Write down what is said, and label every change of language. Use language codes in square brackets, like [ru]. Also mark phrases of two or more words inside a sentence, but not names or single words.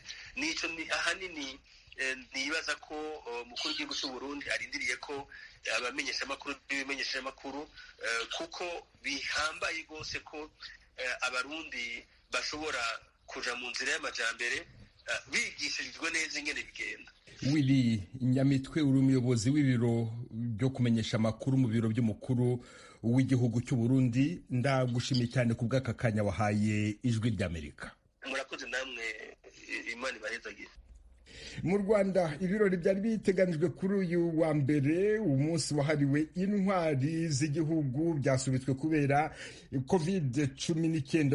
[rn] Nico ahanini nibaza ko mukuru w'igihugu cy'u Burundi arindiriye ko abamenyeshamakuru n'ibimenyeshamakuru, kuko bihambaye rwose ko abarundi bashobora kuja mu nzira y'amajambere bigishijwe neza ingene bigenda. Willy Nyamitwe, uri umuyobozi w'ibiro byo kumenyesha amakuru mu biro by'umukuru w'igihugu cy'u Burundi, ndagushimiye cyane ku bw'aka kanya wahaye Ijwi ry'Amerika. Murakoze namwe, Imana ibahezagire. [rw] Mu Rwanda ibirori byari biteganijwe kuri uyu wa mbere, umunsi wahariwe intwari z'igihugu, byasubitswe kubera COVID-19.